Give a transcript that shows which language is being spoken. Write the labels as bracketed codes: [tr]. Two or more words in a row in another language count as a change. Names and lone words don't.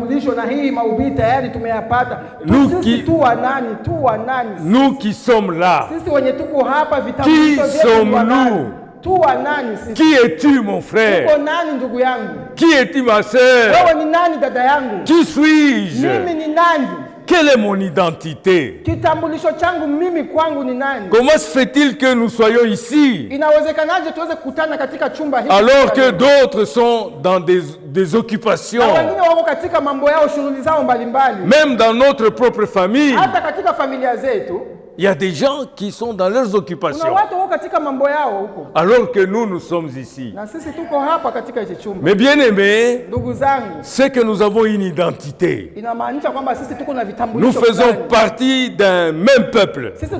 [fr] Nous qui sommes là. Qui sommes-nous? Qui es-tu, mon frère? Qui es-tu, ma sœur? Qui suis-je? Quelle est mon identité? [sw] Kitambulisho changu mimi kwangu ni nani? [fr] Comment se fait-il que nous soyons ici [sw] Inawezekanaje tuweze kukutana katika chumba hiki [fr] alors que d'autres sont dans des occupations, [sw] na wengine wako katika mambo yao, shughuli zao mbalimbali, [fr] même dans notre propre famille? [sw] hata katika familia zetu [fr] Il y a des gens qui sont dans leurs occupations, alors que nous sommes ici. Mais bien aimés, c'est que nous avons une identité. Nous faisons partie d'un même peuple.